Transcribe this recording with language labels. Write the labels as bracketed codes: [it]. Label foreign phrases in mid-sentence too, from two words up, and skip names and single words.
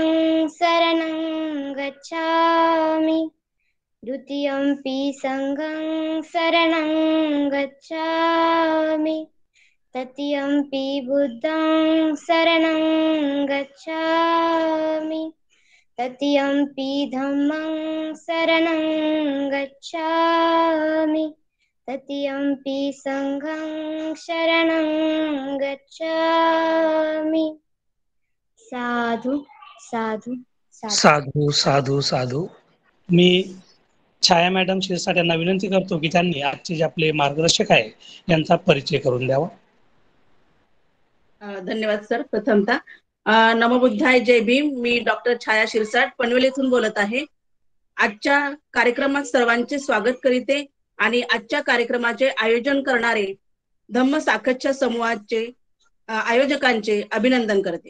[pi] शरणं गच्छामि, द्वितीयंपि संघं शरणं गच्छामि, तृतीयंपि बुद्धं शरणं गच्छामि, तृतीयंपि धम्मं शरणं गच्छामि, तृतीयंपि संघं शरणं गच्छामि. साधु साधु साधू साधू साधू. [mr] मी छाया मॅडम शिरसाट यांना विनंती करतो की त्यांनी आजचे जे आपले मार्गदर्शक आहे यांचा परिचय करून द्यावा. धन्यवाद सर. प्रथमतः [pi] नमो बुद्धाय [mr] जय भीम. मी डॉक्टर छाया शिरसाट पनवेल येथून बोलत आहे. आजच्या कार्यक्रमात सर्वांचे स्वागत करीते आणि आजच्या कार्यक्रमाचे आयोजन करणारे धम्म साकतच्या समूहाचे आयोजकांचे अभिनंदन करते.